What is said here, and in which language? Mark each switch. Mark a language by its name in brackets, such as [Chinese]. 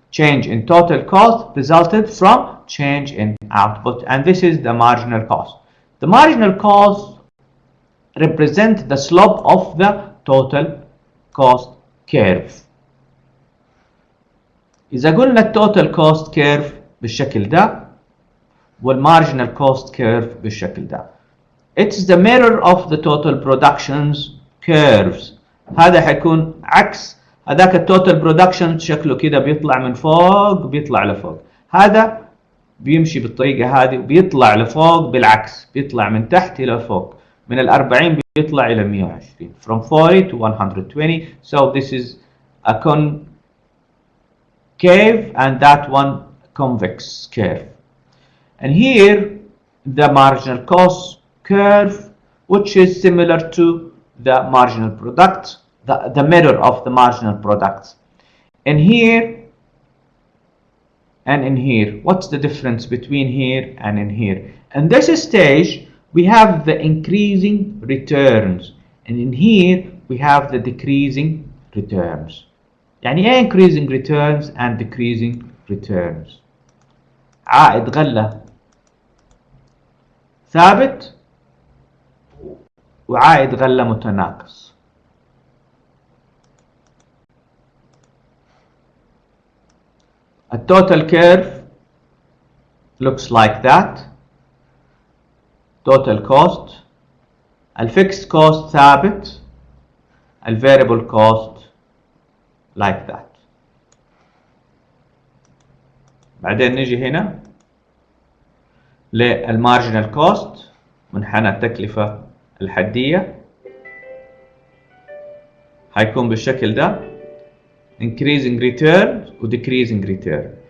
[English] Change in total cost resulted from change in output, and this is the marginal cost. The marginal cost represents the slope of the total cost curve. [Arabic] إذا قلنا التوتال كوست كيرف بالشكل ده والمارجنال كوست كيرف بالشكل ده. [English] It's the mirror of the total productions curves. [Arabic] هذا حيكون عكس هذاك التوتال برودكشن شكله كده بيطلع من فوق بيطلع لفوق. هذا بيمشي بالطريقة هذه وبيطلع لفوق بالعكس، بيطلع من تحت إلى فوق، من ال 40 بيطلع إلى 120. [English] From 40 to 120. So this is a concave and that one convex curve. And here the marginal cost curve, which is similar to the marginal product, the mirror of the marginal products. In here and in here, what's the difference between here and in here? In this stage we have the increasing returns, and in here we have the decreasing returns. [Arabic] يعني ايه [English] increasing returns and decreasing returns؟ [Arabic] عائد غلة ثابت وعائد غلة متناقص. التوتال كيرف [English] looks like that. total cost. [Arabic] الفيكس cost ثابت. [English] الفاريبل cost like that. [Arabic] بعدين نجي هنا للمارجنال كوست، منحنى التكلفة الحدية، هيكون بالشكل ده [English] increasing return [Arabic] و [English] decreasing return.